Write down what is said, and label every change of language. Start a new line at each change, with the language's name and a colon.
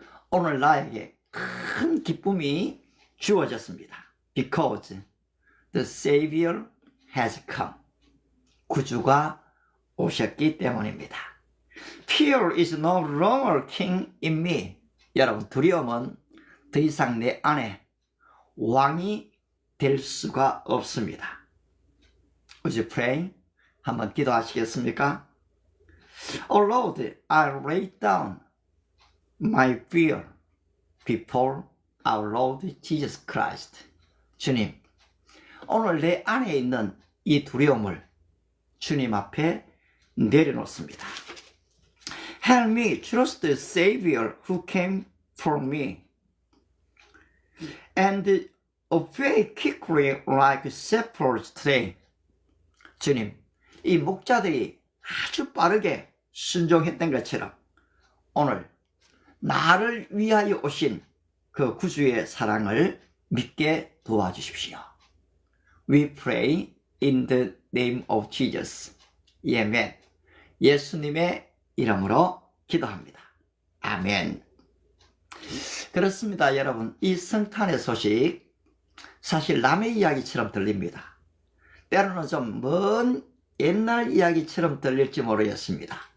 Korean: 오늘 나에게 큰 기쁨이 주어졌습니다.
English: Because the Savior has come.
Korean: 구주가 오셨기 때문입니다.
English: Fear is no longer king in me.
Korean: 여러분, 두려움은 더 이상 내 안에 왕이 될 수가 없습니다.
English: Would you pray?
Korean: 한번 기도하시겠습니까?
English: Oh Lord, I lay down my fear before our Lord Jesus Christ.
Korean: 주님, 오늘 내 안에 있는 이 두려움을 주님 앞에 내려놓습니다.
English: Help me trust the Savior who came for me and obey quickly like shepherds today.
Korean: 주님, 이 목자들이 아주 빠르게 순종했던 것처럼 오늘 나를 위하여 오신 그 구주의 사랑을 믿게 도와주십시오.
English: We pray in the name of Jesus.
Korean: 아멘. 예수님의 이름으로 기도합니다. 아멘. 그렇습니다, 여러분. 이 성탄의 소식 사실 남의 이야기처럼 들립니다. 때로는 좀 먼 옛날 이야기처럼 들릴지 모르겠습니다.